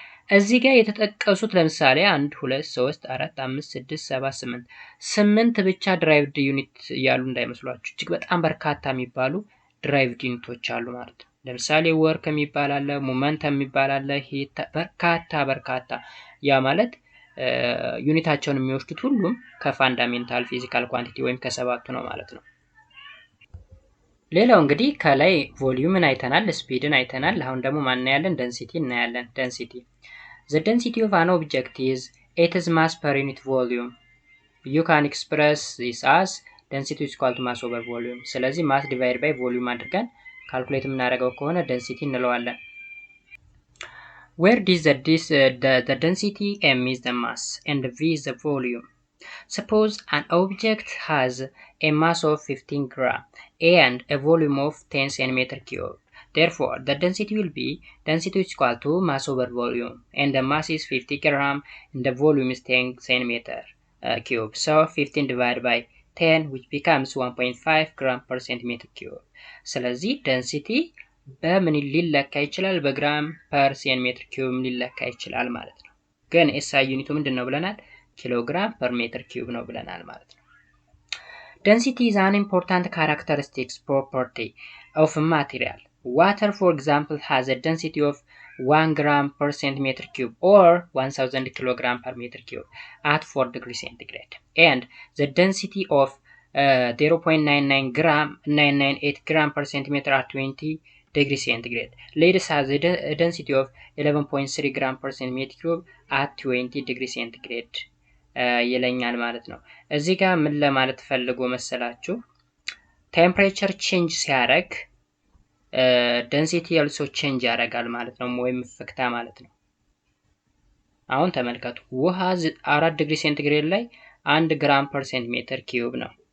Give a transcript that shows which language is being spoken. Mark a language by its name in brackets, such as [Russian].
[Amharic] እዚህ ጋር የተጠቀሱት ለምሳሌ 1 2 3 4 5 6 7 8 ብቻ ድራይቭድ ዩኒት ያሉ እንዳይመስሏችሁ። እጅግ በጣም በርካታ የሚባሉ ድራይቭድ ዩኒቶች አሉ ማለት ነው። ለምሳሌ ወርክ የሚባል አለ፣ ሞመንተም የሚባል አለ። ሂት በርካታ ያ ማለት ዩኒታቸውን የሚወስዱት ሁሉም ከፋንዳሜንታል ፊዚካል ኳንቲቲ ወይም ከሰባቱ ነው ማለት ነው። ሌላው እንግዲህ ከላይ ቮሊዩምን አይተናል፣ ስፒድን አይተናል። አሁን ደግሞ ማን እናያለን? ደንሲቲ እናያለን። [English] ደንሲቲ the density of an object is its mass per unit volume. You can express this as density is equal to mass over volume. ስለዚህ mass divided by volume [Amharic] አድርገን ካልኩሌት የምናደርገው ከሆነ [English] density [Amharic] እንለዋለን። [English] Where is the density? M is the mass and V is the volume. Suppose an object has a mass of 15 gram and a volume of 10 centimeter cube. Therefore, the density will be density is equal to mass over volume, and the mass is 50 gram and the volume is 10 centimeter cube. So 15 divided by 10, which becomes 1.5 gram per centimeter cube. [Amharic] ስለዚህ density በምን ሊለካ ይችላል? በግራም ፐር ሴንቲሜትር ኪዩብ ሊለካ ይችላል ማለት ነው። ግን ኤስአይ ዩኒቱ ምንድነው ብለናል? ኪሎግራም ፐር ሜትር ኪዩብ ነው ብለናል ማለት ነው። [English] Density is an important characteristic property of a material. Water, for example, has a density of 1 gram per centimeter cube or 1000 kilogram per meter cube at 4 degrees centigrade. And the density of 0.998 gram per centimeter at 20 degrees centigrade. Lead has a density of 11.3 gram per centimeter cube at 20 degrees centigrade. [Amharic] ይለኛል ማለት ነው። እዚህ ጋር ምን ለማለት ፈልጎ መሰላችሁ? ቴምፕሬቸር ቼንጅ ሲያደርግ [English] density also change [Amharic] ያደርጋል ማለት ነው፣ ወይም ፍክታ ማለት ነው። አሁን ተመልከቱ፣ ውሃ 4 ዲግሪ ሴንቲግሬድ ላይ 1 ግራም ፐር ሴንቲሜትር ኪዩብ ነው።